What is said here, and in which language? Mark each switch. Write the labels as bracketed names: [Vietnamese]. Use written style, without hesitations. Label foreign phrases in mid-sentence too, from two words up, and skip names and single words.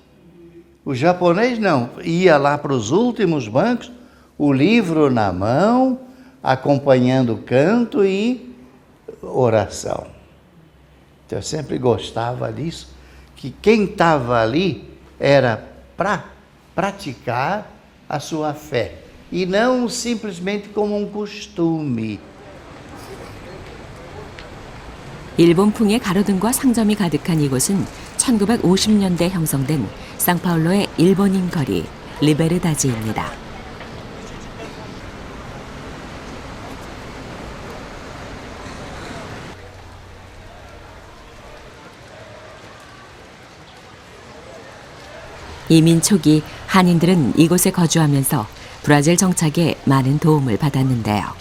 [Portuguese] O japonês não, ia lá para os últimos bancos, o livro na mão, acompanhando o canto e oração. Então eu sempre gostava disso, que quem estava ali era para praticar a sua fé e não simplesmente como um costume. [Korean] 일본풍의 가로등과 상점이 가득한 이곳은 1950년대 형성된 상파울로의 일본인 거리 리베르다지입니다. 이민 초기 한인들은 이곳에 거주하면서 브라질 정착에 많은 도움을 받았는데요.